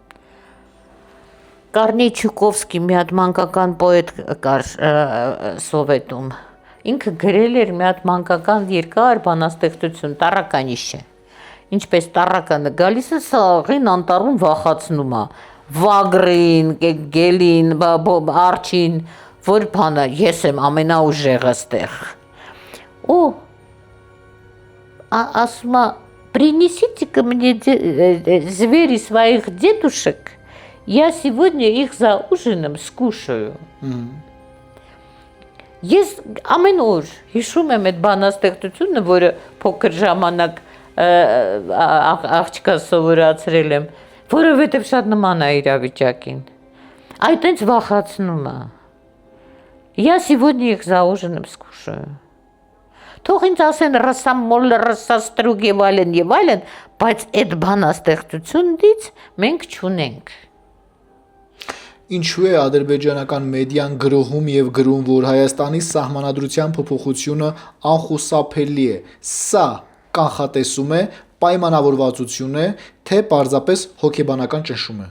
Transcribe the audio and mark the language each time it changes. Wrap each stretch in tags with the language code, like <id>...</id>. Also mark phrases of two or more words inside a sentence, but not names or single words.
<hy>Կարնի Չուկովսկի մի հատ մանկական պոետ կար Սովետում։ Ինքը գրել էր մի հատ մանկական երկար բանաստեղծություն, Տառականիշը։ Ինչպես տառականը գալիս է սաղին անտառում վախացնում է։ Վագրին, Գելին, Արջին, որ բանը, ես եմ ամենաուժեղը ստեղ։ Ու ասում է,</hy> <ru>принесите-ка мне звери своих дедушек, я сегодня их за ужином скушаю։</ru> <hy>Ես ամեն օր հիշում եմ այդ բանաստեղծությունը, որը փոքր ժամանակ աղջկա սովորացրել եմ, որովհետև շատ նման է իրավիճակին։ Այդ ինձ վախացնում է։</hy> <ru>Я сегодня их за ужином скушаю։</ru> <hy>Թող ինձ ասեն ռասամոլ, ռասաստրուկ եւ այլն, բայց այդ բանաստեղծությունից մենք չունենք։ Ինչու է ադրբեջանական մեդիան գրողում եւ գրում, որ Հայաստանի սահմանադրության փոփոխությունը անխուսափելի է։ Սա կանխատեսում է, պայմանավորվածություն է, թե պարզապես հոգեբանական ճնշում է։</hy>